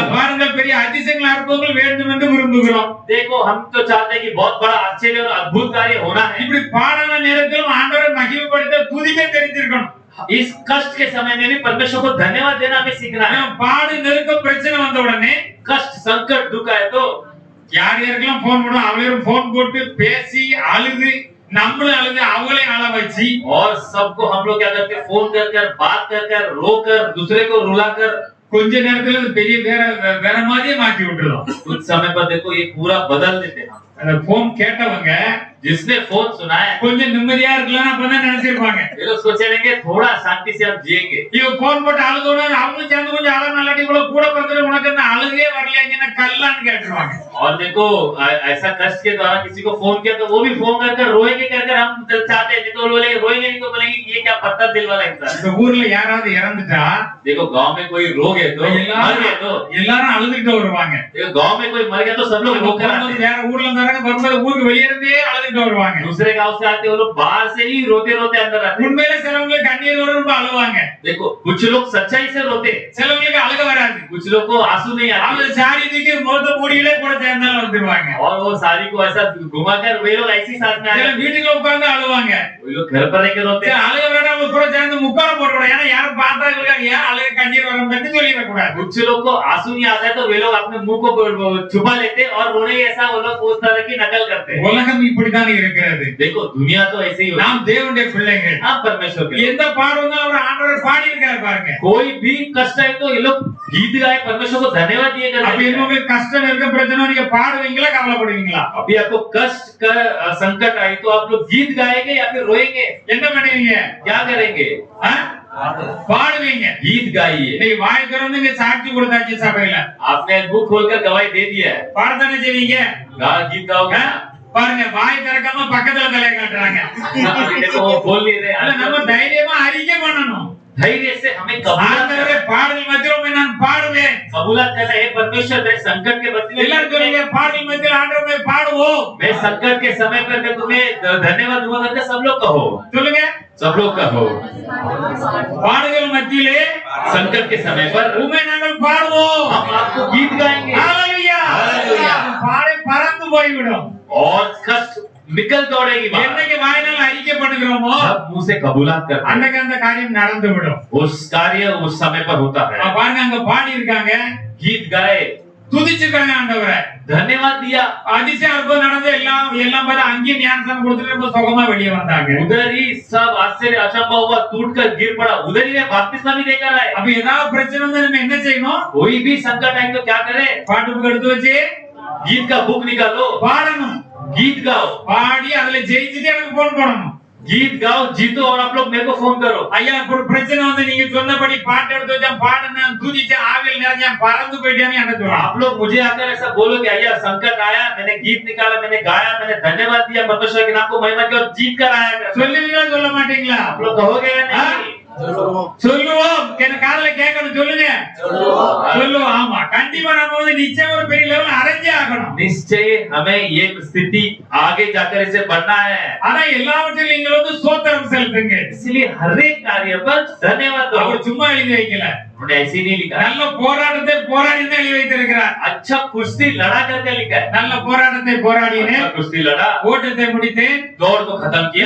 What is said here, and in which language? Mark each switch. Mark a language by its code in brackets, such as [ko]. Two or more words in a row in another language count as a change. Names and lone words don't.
[ta] பாருங்கள், பெரிய அதிசயங்கள் அற்புதங்கள் வேண்டும் என்று விரும்புகிறோம். [hi] देखो हम तो चाहते हैं कि बहुत बड़ा आश्चर्य और अद्भुत कार्य होना है। [ta] இப்படி பாடான நேரத்திலும் ஆண்டவரை மகிமைப்படுத்த துதிக்க தெரிஞ்சிருக்கணும். [hi] इस कष्ट के समय में भी परमेश्वर को धन्यवाद देना हमें सीखना है। [ta] பாடு நெருக்க பிரச்சனை வந்த உடனே [hi] कष्ट संकट दुख आए तो [ta] யார் யாருக்கெல்லாம் போன் பண்ணுவோம் அவளையும் போன் போட்டு பேசி அழுது நம்மளும் அழுது அவங்களையும் அழ வச்சு [hi] और सबको हम लोग क्या करते हैं, फोन कर कर बात कर कर रो कर दूसरे को रुला कर [ta] கொஞ்ச நேரத்துல அது பெரிய வேற மாதிரியே மாத்தி விட்டுறோம். [hi] कुछ समय पर देखो ये पूरा बदल देते हैं। [ta] அந்த போன் கேட்டவங்க [hi] जिसने फोन सुना है [ta] கொஞ்சம் நிம்மதியா இருக்கலாம் அப்பதான் நினைச்சிருப்பாங்க. [hi] ये लोग सोचेंगे थोड़ा शांति से हम जिएंगे। [ta] இவ போன் போட்டு அழுதோட அவங்களும் சேர்ந்து கொஞ்சம் அழ நல்லாட்டி கூட கூட பிறந்தது உனக்கு என்ன அழுகே வரலையாங்கன்னா கல்லான்னு கேட்டுருவாங்க. [hi] और देखो ऐसा कष्ट के द्वारा किसी को फोन किया तो वो भी फोन कर रोएंगे, कहकर हम चाहते हैं, तो बोले रोएंगे नहीं तो बोलेंगे ये क्या पत्थर दिल वाला इंसान। [ta] இந்த ஊர்ல யாராவது இறந்துட்டா [hi] देखो गांव में कोई रो गए तो मर गए तो [ta] எல்லாரும் அழுதுட்டு வருவாங்க. [hi] देखो गांव में कोई मर गया तो सब लोग रोकर आते हैं। [ta] வேற ஊர்ல இருந்தாங்க வரும்போது ஊருக்கு வெளியே இருந்தே அழுதுட்டு வருவாங்க. [hi] दूसरे गांव से आते वो लोग बाहर से ही रोते रोते अंदर आते हैं। [ta] உண்மையில சிலவங்களுக்கு கண்ணீர் வரும் அழுவாங்க. [hi] देखो कुछ लोग सच्चाई से रोते, [ta] சிலவங்களுக்கு அழுக வராது. [hi] कुछ लोग को आंसू नहीं आते। [ta] அவங்க சாரி தூக்கி மொத்த மூடியிலே கூட சேர்ந்தாலும் வந்துருவாங்க. [hi] और वो साड़ी को ऐसा घुमाकर वे लोग ऐसी साथ में आए, [ta] சில வீட்டுக்குள்ள உட்கார்ந்து அழுவாங்க. [hi] वो लोग घर पर रह के रोते हैं। [ta] அழுக வரனா அவங்க கூட சேர்ந்து முக்கால போட்டுறாங்க. ஏன்னா யாரும் பார்த்தா இருக்காங்க ஏன் அழுக கண்ணீர் வரும் பத்தி சொல்லிட கூடாது. [hi] कुछ लोग को आंसू नहीं आता है तो वे लोग अपने मुंह को छुपा लेते और रोने ऐसा वो लोग उस तरह की नकल करते हैं। [ta] உலகம் இப்படிதான் இருக்கிறது. [hi] देखो दुनिया तो ऐसे ही होती है। [ta] நாம் தேவனுடைய பிள்ளைகள். [hi] हम परमेश्वर के [ta] எந்த பாடு வந்தாலும் அவர் ஆண்டவர் பாடி இருக்காரு பாருங்க. [hi] कोई भी कष्ट है तो ये लोग गीत गाए परमेश्वर को धन्यवाद दिए करते [ta] அப்ப [hi] हैं। [ta] இன்னொரு கஷ்டம் இருக்க பிரச்சனை நீங்க பாடுவீங்களா கவலைப்படுவீங்களா? [hi] अभी आपको कष्ट का संकट आए तो आप लोग गीत गाएंगे या फिर रोएंगे? [ta] என்ன பண்ணுவீங்க? [hi] क्या करेंगे? [ta] பாடுவீங்க. [hi] गीत गाइए। [ta] நீ வாய் திறந்து நீங்க சாட்சி கொடுத்தாச்சு சபையில. [hi] आपने बुक खोलकर गवाही दे दिया है, [ta] பாடத்தானே செய்வீங்க? [hi] गीत गाओगे। [ta] பாருங்க வாய் திறக்காம பக்கத்துல தலை காட்டுறாங்க. [hi] देखो वो बोल नहीं रहे। [ta] அல்ல நம்ம தைரியமா அறிக்கை பண்ணணும். [hi] धैर्य से हमें कबूलात [ta] ஆண்டவரே பாடல் மத்தியில நான் பாடுவேன். [hi] कबूलात करना है परमेश्वर मैं संकट के बदले [ta] எல்லாரும் சொல்லுங்க பாடல் மத்தியில ஆண்டவரே பாடுவோம். [hi] मैं संकट के समय पर मैं तुम्हें धन्यवाद दूंगा करके सब लोग कहो। [ta] சொல்லுங்க [hi] सब लोग कहो [ta] பாடுகள் மத்தியிலே [hi] संकट के समय पर [ta] உம்மை நாங்கள் பாடுவோம். [hi] हम आपको गीत गाएंगे। [ta] ஹalleluya [hi] हालेलुया। [ta] பாடை பறந்து போய்விடும். [hi] और कष्ट निकल दौड़ेगी बाहर। [ta] என்னைக்கு வாயினால அறிக்கை பண்ணுகிறோமோ [hi] जब मुंह से कबूलात करते हैं [ta] அன்னைக்கு அந்த காரியம் நடந்து விடும். [hi] उस कार्य उस समय पर होता है। [ta] பாருங்க அங்க பாடி இருக்காங்க, [hi] गीत गाए, [ta] துதிச்சிருக்காங்க ஆண்டவரை. [hi] धन्यवाद दिया। [ta] அதிசயம் அற்புதம் நடந்து எல்லாம் பார்த்து அங்கேயே ஞானஸ்நானம் கொடுத்துட்டு ரொம்ப சுகமா வெளியே வந்தாங்க. [hi] उधर ही सब आश्चर्य अचंभा हुआ, टूटकर गिर पड़ा। उधर ही बपतिस्मा भी देकर आए। [ta] அப்ப ஏதாவது பிரச்சனை வந்து நம்ம என்ன செய்யணும்? [hi] कोई भी संकट आए तो क्या करे? [ta] பாட்டு புக் எடுத்து வச்சு [hi] गीत का बुक निकालो, [ta] பாடணும். [hi] गीत गाओ, [ta] பாடி அதுல ஜெயிச்சுட்டு எனக்கு போன் பண்ணணும். [hi] गीत गाओ, जीतो और आप लोग मेरे को फोन करो। [ta] ஐயா ஒரு பிரச்சனை வந்து நீங்க சொன்னபடி பாட்டு எடுத்து வச்சா பாடுனேன் துதிச்சேன் ஆவியில் நிறைஞ்சேன் பறந்து போயிட்டேன்னு என்ன சொல்லுவாங்க? [hi] आप लोग मुझे आकर ऐसा बोलो कि अय्या संकट आया, मैंने गीत निकाला, मैंने गाया, मैंने धन्यवाद दिया, परमेश्वर के नाम को महिमा की और जीत कर आया। [ta] சொல்லுவீங்களா சொல்ல மாட்டீங்களா? [hi] आप लोग कहोगे या नहीं? [ta] சொல்லுவோம். எனக்கு காதுல கேட்கணும். சொல்லுங்க. சொல்லுவோம். ஆமா கண்டிப்பா நம்ம வந்து நிச்சயம் ஒரு பெரிய லெவல் அடைஞ்சே ஆகணும். [hi] निश्चय हमें ये स्थिति आगे जाकर इसे बढ़ना है। [ta] ஆனா எல்லாவற்றிலும் நீங்க வந்து ஸ்தோத்திரம் செலுத்துங்க. [hi] इसलिए हर एक कार्य पर धन्यवाद दो। [ta] அவர் சும்மா எழுதி வைக்கல. [hi] उन्होंने ऐसे नहीं लिखा। [ta] நல்ல போராட்டத்தை போராடி தான் எழுதி வைத்திருக்கிறார். [hi] अच्छा कुश्ती लड़ा करके लिखा है। [ta] நல்ல போராட்டத்தை போராடினேன், [hi] अच्छा कुश्ती लड़ा, [ta] ஓட்டத்தை முடித்தேன், [hi] दौड़ को खत्म किया,